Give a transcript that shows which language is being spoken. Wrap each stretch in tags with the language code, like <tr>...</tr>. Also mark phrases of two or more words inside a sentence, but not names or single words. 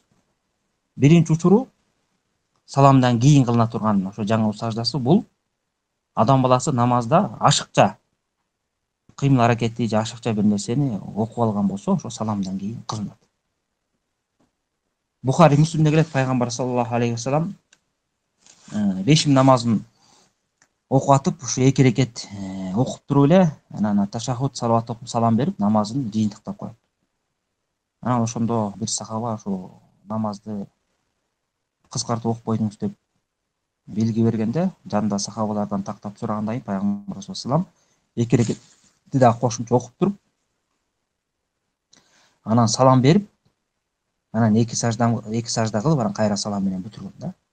<ky>Биринчи учуру саламдан кийин кылына турган ошо жаңылуу саждасы бул адам баласы намазда ашыкча кыймыл аракети же ашыкча бир нерсени окуп алган болсо, ошо саламдан кийин кылынат. Бухари Муслимде келет, пайгамбар</ky> <ar>صلى الله عليه وسلم</ar> <ky>бешим намазын окуп атып, ушу 2 рекет окуп туруп эле, анан ташаххуд салават окуп салам берип, намазын жыйынтыктап коет. Анан ошондо бир сахаба ошо намазды кыскартып окупойдуңуз деп белги бергенде, жанында сахабалардан тактап сурагандан кийин пайгамбар салам 2 рекетти дагы кошумча окуп туруп, анан салам берип, анан 2 сажда кылып, анан кайра салам менен бүтүргөн да.</ky>